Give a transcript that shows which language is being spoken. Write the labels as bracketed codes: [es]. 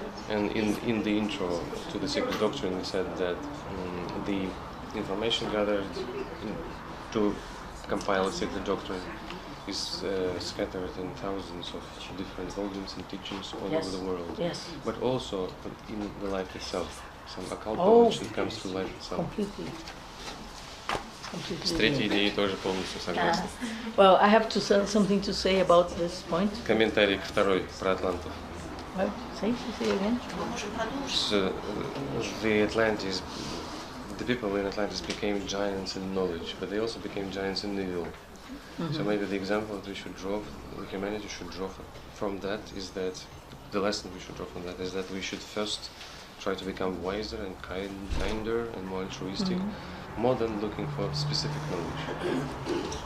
[en] And in the intro to the sacred doctrine, we said that the information gathered to compile a sacred doctrine is scattered in thousands of different volumes and teachings all over the world. Yes. But also in the life itself. Some occult knowledge that comes to life itself. Completely. [ru] С третьей идеей тоже полностью согласен. [en] Well, I have to say something to say about this point. [ru] Комментарий к второй про атлантов. [en] Well, say again. So, the people in Atlantis became giants in knowledge, but they also became giants in evil. Mm-hmm. So maybe the example that we should draw, the humanity should draw from that is that, the lesson we should draw from that is that we should first try to become wiser and kinder and more altruistic, more than looking for specific knowledge.